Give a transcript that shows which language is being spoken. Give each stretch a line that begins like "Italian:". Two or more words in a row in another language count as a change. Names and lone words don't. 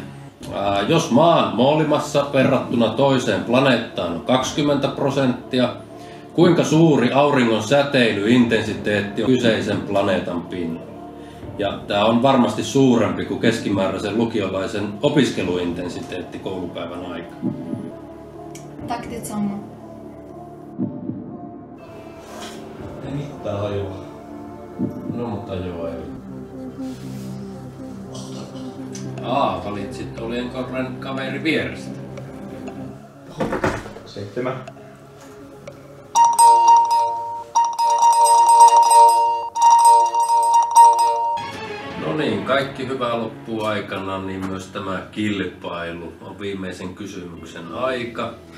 Finnish: Jos maan moolimassa verrattuna toiseen planeettaan on 20%, kuinka suuri auringon säteilyintensiteetti on kyseisen planeetan pinnalla? Ja tämä on varmasti suurempi kuin keskimääräisen lukiolaisen opiskeluintensiteetti koulupäivän aikana.
Swedish: Tak det samma.
Finnish: Ei mitään hajua. No mutta joo ei. Valitsit oljenkorren kaveri vierestä. 7. No niin, kaikki hyvää loppuu aikana, niin myös tämä kilpailu on viimeisen kysymyksen aika.